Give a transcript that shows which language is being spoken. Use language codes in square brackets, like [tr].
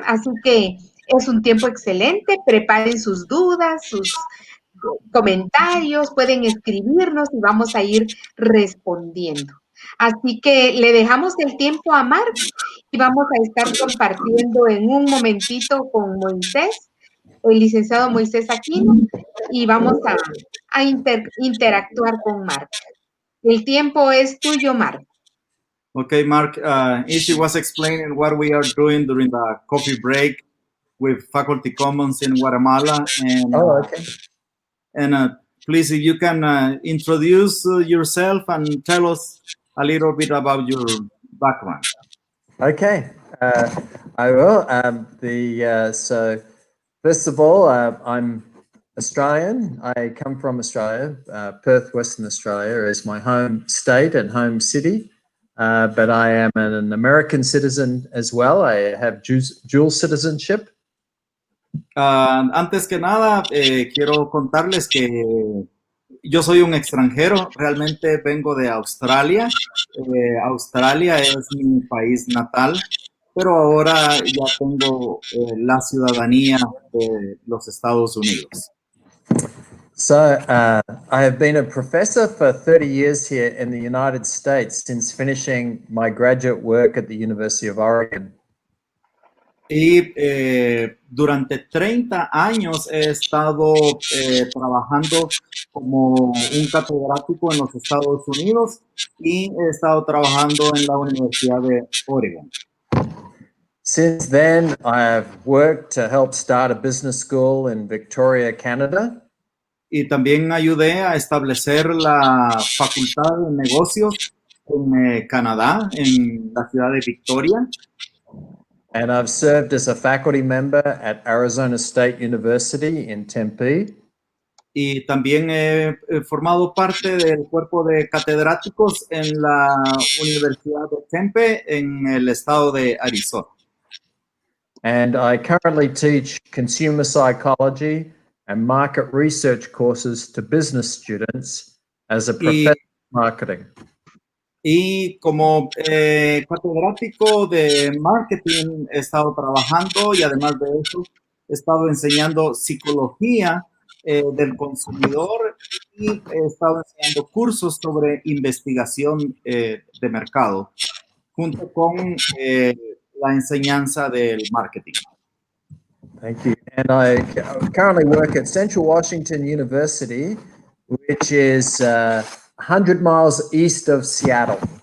[es] Así que es un tiempo excelente, preparen sus dudas, sus comentarios, pueden escribirnos y vamos a ir respondiendo. Así que le dejamos el tiempo a Mark y vamos a estar compartiendo en un momentito con Moisés, el licenciado Moisés Aquino, y vamos a interactuar con Mark. El tiempo es tuyo, Mark. [en] Okay, Mark, Ishi was explaining what we are doing during the coffee break with Faculty Commons in Guatemala. And, okay. Please, if you can introduce yourself and tell us a little bit about your background. Okay, I will. So first of all, I'm Australian. I come from Australia. Perth, Western Australia is my home state and home city. But I am an American citizen as well. I have dual citizenship. [es] Antes que nada, quiero contarles que yo soy un extranjero. Realmente vengo de Australia. Australia es mi país natal, pero ahora ya tengo la ciudadanía de los Estados Unidos. [en] So I have been a professor for 30 years here in the United States since finishing my graduate work at the University of Oregon. [es] Y durante 30 años he estado trabajando como un catedrático en los Estados Unidos y he estado trabajando en la Universidad de Oregon. [en] Since then, I have worked to help start a business school in Victoria, Canada. [es] Y también ayudé a establecer la Facultad de Negocios en Canadá, en la ciudad de Victoria. [en] And I've served as a faculty member at Arizona State University in Tempe. [es] Y también he formado parte del cuerpo de catedráticos en la Universidad de Tempe, en el estado de Arizona. [en] And I currently teach consumer psychology and market research courses to business students as a professor of marketing. [es] Y como catedrático de marketing he estado trabajando y además de eso he estado enseñando psicología del consumidor y he estado enseñando cursos sobre investigación de mercado. junto con la enseñanza del marketing. [en] Thank you. And I currently work at Central Washington University, which is 100 miles east of Seattle.